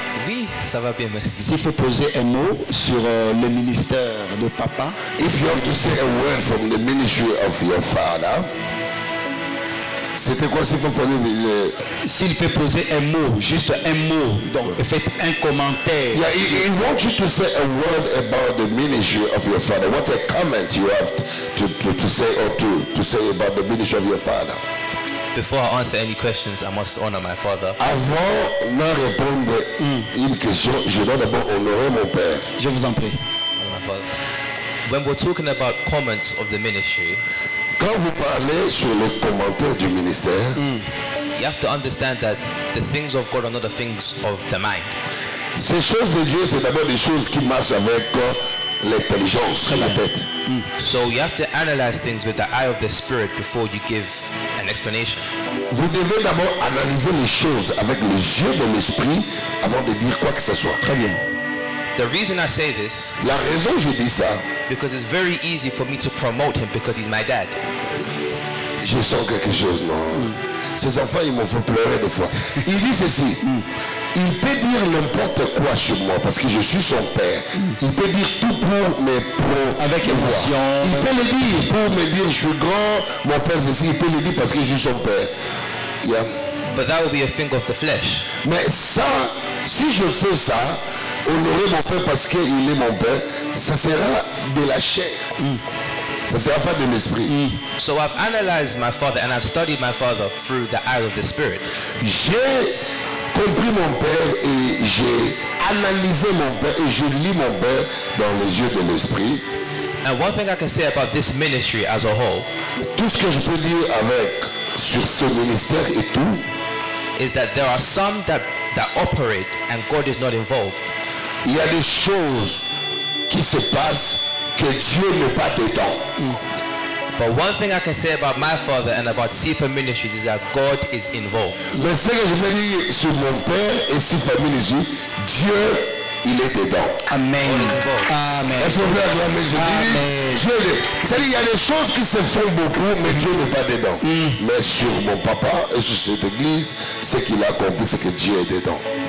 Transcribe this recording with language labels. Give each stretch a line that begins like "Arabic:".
French: Oui, ça va bien, merci. S'il faut poser un mot sur le ministère de papa,
English: If you have to say a word from the ministry of your father,
French: c'était quoi s'il faut poser le... s'il peut poser un mot, juste un mot, donc faites un commentaire.
English: Yeah, he wants you to say a word about the ministry of your father. What a comment you have to say or to say about the ministry of your father. Before I answer any questions, I must honor my father.
French: Avant de répondre une question, je dois d'abord honorer mon père. Je vous en prie.
English: Honor my father. When we're talking about comments of the ministry,
French: Quand vous parlez sur les commentaires du ministère,
English: you have to understand that the things of God are not the things of the mind.
French: Ces choses de Dieu, c'est d'abord des choses qui marchent avec l'intelligence, la tête.
English: So you have to analyze things with the eye of the Spirit before you give an explanation.
French: Vous devez d'abord analyser les choses avec les yeux de l'esprit avant de dire quoi que ce soit. Très bien.
English: The reason I say this,
French: La raison je dis ça,
English: because it's very easy for me to promote him because he's my dad.
French: je sens quelque chose, non? Ces enfants, ils m'ont fait pleurer des fois. Il dit ceci, il peut dire n'importe quoi sur moi parce que je suis son père. Il peut dire tout pour mes Avec émotion. Il peut le dire pour me dire je suis grand, mon père c'est ici. Il peut le dire parce que je suis son père.
English: Yeah. But that will be a thing of the flesh.
French: Mais ça, si je fais ça, honorer mon père parce qu'il est mon père, ça sera de la chair. Ça ne sera pas de l'esprit.
English: So I've analyzed my father and I've studied my father through the eye of the Spirit.
French: J'ai compris mon père et j'ai analysé mon père et je lis mon père dans les yeux de l'esprit.
English: And one thing I can say about this ministry as a whole
French: Tout ce que je peux dire sur ce ministère et tout,
English: is that there are some that operate and God is not involved.
French: il y a des choses qui se passent que Dieu n'est pas dedans.
English: But one thing I can say about my father and about Sifa Ministries is that God is involved.
French: Mais ce que je peux dire sur mon père et sur famille ici, Dieu, il est dedans.
English: Amen. God is involved. Amen.
French: Est-ce qu'on peut acclamer Jésus?
English: Amen.
French: Dieu est. C'est-à-dire il y a des choses qui se font beaucoup, mais Dieu n'est pas dedans. Mais sur mon papa et sur cette église, ce qu'il a compris, c'est que Dieu est dedans.